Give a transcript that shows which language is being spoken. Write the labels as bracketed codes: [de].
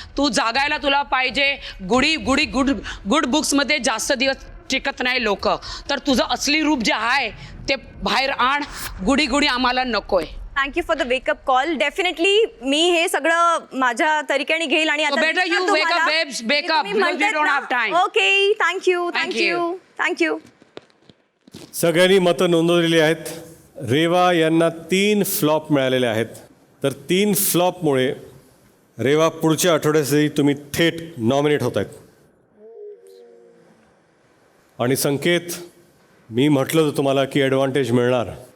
[mr] तू जागायला तुला पाहिजे. गुड बुक्समध्ये जास्त दिवस टिकत नाही लोक. तर तुझं असली रूप जे आहे ते बाहेर आण. गुडी आम्हाला नकोय. [en] Thank you for the wake up call. [mr] Definitely मी हे सगळं माझ्या तरीकेने घेईल आणि [en] So better you wake up, babes, wake up, because we don't have time. Okay, thank you. [mr] सगळ्यांनी मतं नोंदवलेली आहेत. रेवा यांना 3 फ्लॉप मिळालेले आहेत. तर 3 फ्लॉपमुळे रेवा पुढच्या आठवड्यासाठी तुम्ही थेट नॉमिनेट होत आहेत. आणि संकेत, मी म्हटलं होतं तुम्हाला की ॲडव्हान्टेज मिळणार.